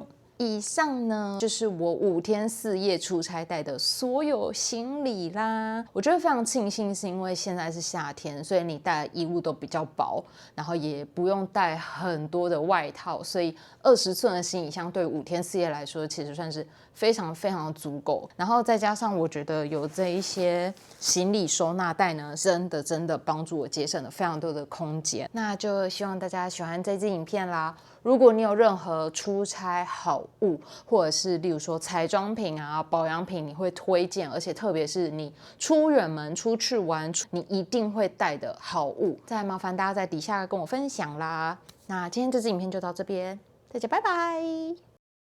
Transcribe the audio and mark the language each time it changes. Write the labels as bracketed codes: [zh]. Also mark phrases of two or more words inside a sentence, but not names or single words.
[zh] 以上呢就是我5天4夜出差帶的所有行李啦。我覺得非常慶幸，是因為現在是夏天，所以你帶的衣物都比較薄，然後也不用帶很多的外套，所以20寸的行李箱对5天 4夜來說，其實算是非常足夠。然後再加上我覺得有這一些行李收納袋呢，真的幫助我節省了非常多的空間。那就希望大家喜歡這支影片啦。如果你有任何出差好物，或者是例如說彩妝品啊、保養品，你會推薦，而且特別是你出遠門出去玩，你一定會帶的好物，再麻煩大家在底下跟我分享啦。那今天這支影片就到這邊，大家拜拜。